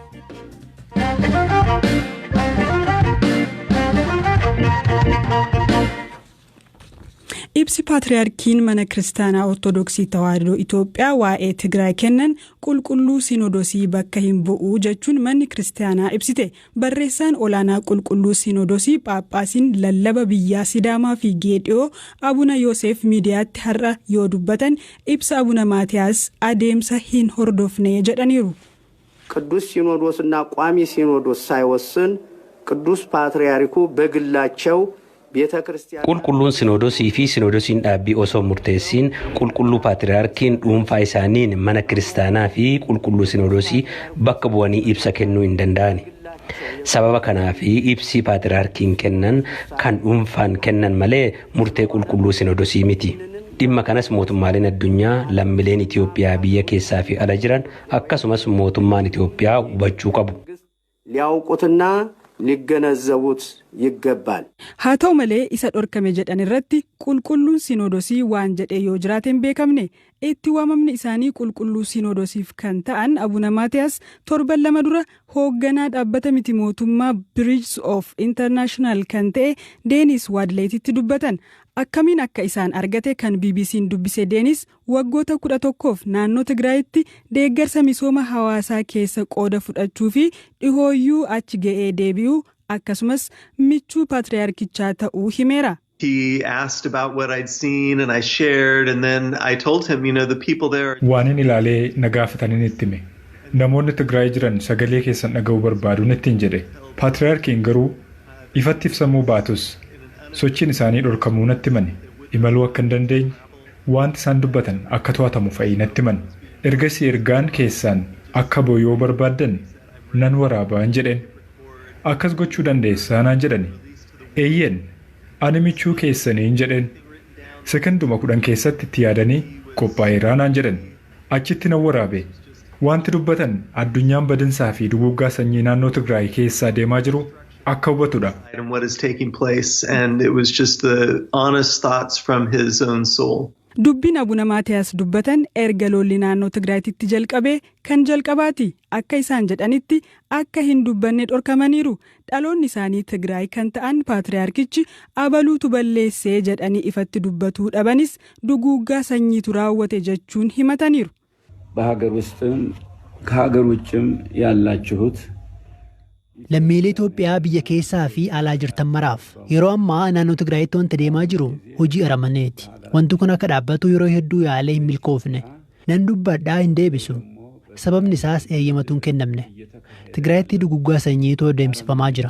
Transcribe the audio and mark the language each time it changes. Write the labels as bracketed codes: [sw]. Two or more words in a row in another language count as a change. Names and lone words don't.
[om] Ibsi Paatriyaarkiin mana Kiristaanaa Ortodoksii Tawaahidoo Itoophiyaa waa'ee Tigraay kennan qulqulluu Sinodosii bakka hin bu'u jechuun manni Kiristaanaa ibsite. Barreessaan olaanaa qulqulluu Sinodosii Phaaphaasiin lallaba biyyaa Sidaamaa fi Geediyoo Abuna Yoosef miidiyaatti har'a yoo dubbatan ibsa Abuna Maatiyaas adeemsa hin hordofne jedhaniiru. [am] ቅዱስ ሲኖዶስና ቋሚ ሲኖዶስ ሳይወስን ቅዱስ ፓትርያርኩ በግላቸው [om] qulqulluun Sinodosii fi Sinodosiin dhaabbii osoo murteessiin qulqulluu Paatriyaarkiin dhuunfaa isaaniin mana kiristaanaa fi qulqulluu Sinodosii bakka bu'anii ibsa kennuu hin danda'ani. Sababa kanaaf ibsi Paatriyaarkiin kennan kan dhuunfaan kennan malee murtee qulqulluu Sinodosii miti. Dhimma kanas mootummaaleen addunyaa lammiileen Itoophiyaa biyya keessaa fi ala jiran akkasumas mootummaan Itoophiyaa hubachuu qabu. [am] ሊያውቁትና ሊገነዘቡት ይገባል. [om] haa ta'u malee isa dhorkame jedhan irratti qulqulluun Sinodosii waan jedhe yoo jiraateen beekamne. Itti waamamni isaanii qulqulluu Sinodosiif kan ta'an Abuna Maatiyaas 7 dura hoogganaa dhaabbata miti mootummaa Bridge of International kan ta'e Deenis Waadleetitti dubbatan. Akkamiin akka isaan argate kan BBC'n dubbise Deenis waggoota 11f naannoo Tigraayitti deeggarsa misooma hawaasaa keessa qooda fudhachuu fi dhihooyyuu achi ga'ee deebi'uu akkasumas michuu Paatriyaarkichaa ta'uu himeera. [en] He asked about what I'd seen and I shared and then I told him, the people there. [om] Waanin ilaalee nagaafataniin itti hime. Namoonni Tigraay jiran sagalee keessan dhaga'uu barbaadu ittiin jedhe. Paatriyaarkiin garuu ifatti ibsamuu baatus sochiin isaanii dhorkamuu natti himani. Imaluu akka hin dandeenye wanti isaan dubbatan akka to'atamu fa'ii natti himani. Ergasii ergaan keessaan akka booyoo barbaaddan nan waraabaan jedheen. Akkas gochuu dandeessaa naan jedhani. Eeyyeen ani michuu keessaniin jedheen. Sekonduma 10 keessatti itti yaadanii qophaa'eeraa naan jedhan. Achitti nan waraabe. Wanti dubbatan addunyaan badinsaa fi duguuggaa sanyii naannoo Tigraay keessaa deemaa jiru akka hubatudha. [en] And what is taking place and it was just the honest thoughts from his own soul. [om] Dubbiin Abuna Maatiyaas dubbatan erga lolli naannoo Tigraayitti jalqabee kan jalqabaati akka isaan jedhanitti akka hin dubbanne dhorkamaniiru. Dhaloonni isaanii Tigraay kan ta'an Paatriyaarkichi abaluutu balleessee jedhanii ifatti dubbatuu dhabanis duguuggaa sanyiitu raawwate jechuun himataniiru. [am] በሀገር ውስጥም ከሀገር ውጭም ያላችሁት [om] lammiilee Itoophiyaa biyya keessaa fi alaa jirtan maraaf yeroo ammaa naannoo Tigraayitti wanti deemaa jiru hojii aramaneeti. Wanti kun akka dhaabbatu yeroo hedduu yaalee hin milkoofne. Nan dubbadhaa hin deebisu. Sababni isaas eeyyamatuun kennamne. Tigraayitti duguggaa sanyiitu adeemsifamaa jira.